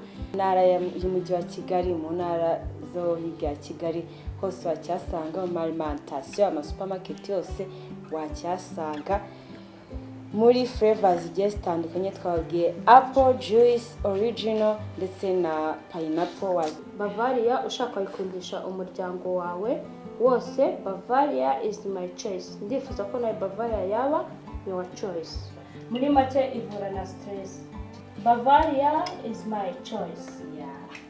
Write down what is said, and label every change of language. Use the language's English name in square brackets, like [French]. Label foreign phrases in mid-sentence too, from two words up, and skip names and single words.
[Kinyarwanda] Ntara y'umujyi wa Kigali, mu ntara zo hirya ya Kigali hose wacyasanga, mu alimentation, amasupermarket yose wacyasanga. Muri flavors zigiye zitandukanye twabwiye [English] apple juice original [Kinyarwanda] ndetse na pineapple. Bavaria ushaka kuyikundisha umuryango wawe wose, [English] Bavaria is my choice. [Kinyarwanda] Ndifuza ko nawe Bavaria yaba [English] your choice. [Kinyarwanda] Muri make ivura na stress. [English] Bavaria is my choice. Yeah.